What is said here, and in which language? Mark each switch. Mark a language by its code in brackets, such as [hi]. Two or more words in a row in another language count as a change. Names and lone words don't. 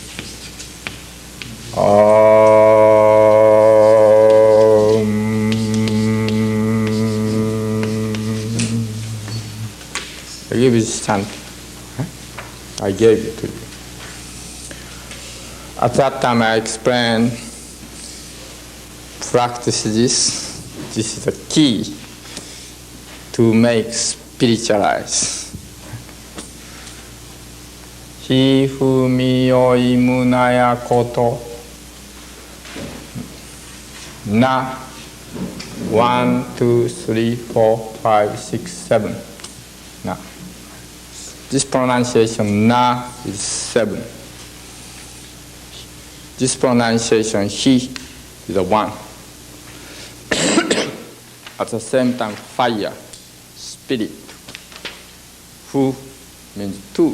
[en] I give you this chant. I gave it to you. At that time I explained, practice this. This is the key to make spiritualize. [ja] ひふみ よ いむなや こと. [en] Na 1, 2, 3, 4, 5, 6, 7. Na. This pronunciation na is 7. This pronunciation he is a 1. At the same time, fire, spirit. Fu means 2.